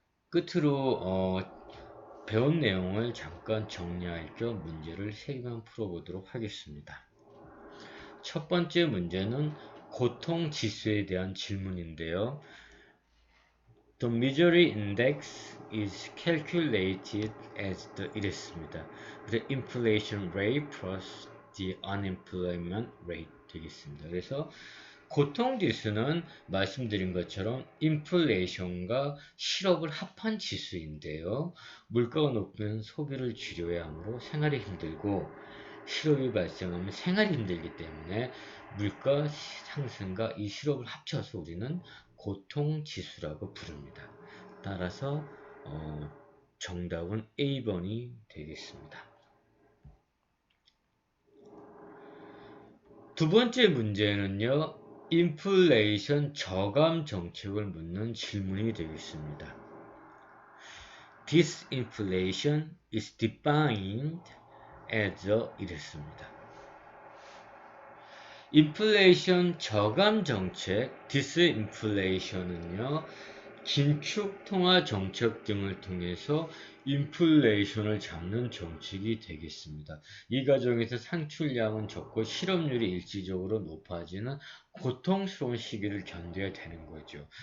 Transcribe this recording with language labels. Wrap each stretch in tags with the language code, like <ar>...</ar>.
<ko>끝으로 배운 내용을 잠깐 정리할 겸 문제를 3개만 풀어보도록 하겠습니다. 첫 번째 문제는 고통 지수에 대한 질문인데요.</ko> <en>The misery index is calculated as</en> <ko>이랬습니다.</ko> <en>The inflation rate plus the unemployment rate</en> <ko>되겠습니다. 그래서 고통지수는 말씀드린 것처럼 인플레이션과 실업을 합한 지수인데요. 물가가 높으면 소비를 줄여야 하므로 생활이 힘들고 실업이 발생하면 생활이 힘들기 때문에 물가 상승과 이 실업을 합쳐서 우리는 고통지수라고 부릅니다. 따라서 정답은 A번이 되겠습니다. 두 번째 문제는요. 인플레이션 저감 정책을 묻는 질문이 되겠습니다.</ko> <en>Disinflation is defined as</en> <ko>이랬습니다. 인플레이션 저감 정책, 디스인플레이션은요, 긴축 통화 정책 등을 통해서 인플레이션을 잡는 정책이 되겠습니다. 이 과정에서 산출량은 적고 실업률이 일시적으로 높아지는 고통스러운 시기를 견뎌야 되는 거죠.</ko>